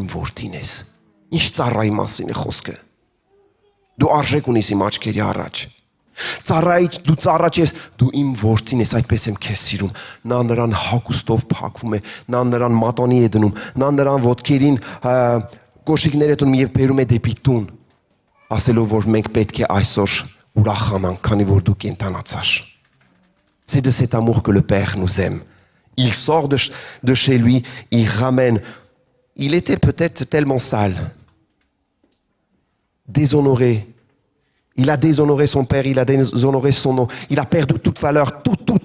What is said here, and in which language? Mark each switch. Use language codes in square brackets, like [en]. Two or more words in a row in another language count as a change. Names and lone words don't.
[hy] իմ որդին ես։ Ինչ ծառայի մասին է խոսքը։ Դու արժեք ունիս իմ աչքերի առաջ։ Դու ծառաջ ես, դու իմ որդին ես, այդպես եմ քեզ սիրում։ Նա նրան հագուստով փակվում է, նա նրան մատանի է դնում, նա նրան ոտքերին կոշիկներ է դնում եւ բերում է դեպի տուն, ասելով որ մենք պետք է այսօր ուրախանանք, քանի որ դու կենթանացար։ [fr] C'est de cet amour que le Père nous aime. Il sort de chez lui, il ramène. Il était peut-être tellement sale, déshonoré. Il a déshonoré son père, il a déshonoré son nom. Il a perdu toute valeur, tout.